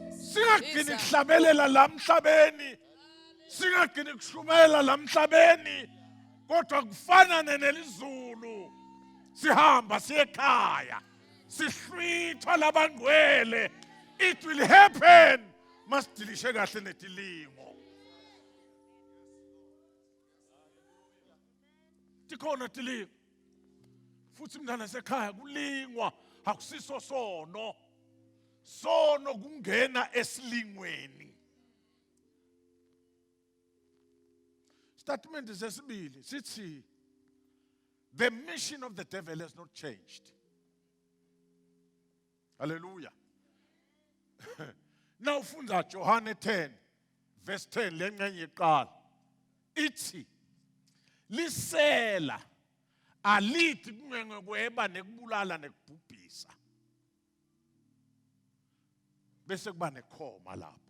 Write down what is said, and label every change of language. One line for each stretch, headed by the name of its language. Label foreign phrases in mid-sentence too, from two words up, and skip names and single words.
Swati: Singagcini kuhlabelela la emhlabeni. Singagcini kushumayela la emhlabeni. Kodwa kufana nelizulu. Sihamba siye ekhaya. Sihlwithwa labangcwele.
English: It will happen.
Swati: Masidilishe kahle netilingo. Tikhona tilingo. Futhi mntana sekhaya kulingwa akusiso sono. Sono kungena esilingweni. Statement sesibili sithi
English: the mission of the devil has not changed.
Swati: Hallelujah. Now ufunda John 10 verse 10 lengcenye iqala. Ithi lisela alithi kungengekweba nekubulala nekubhubhisa. Bese kuba nekhoma lapho.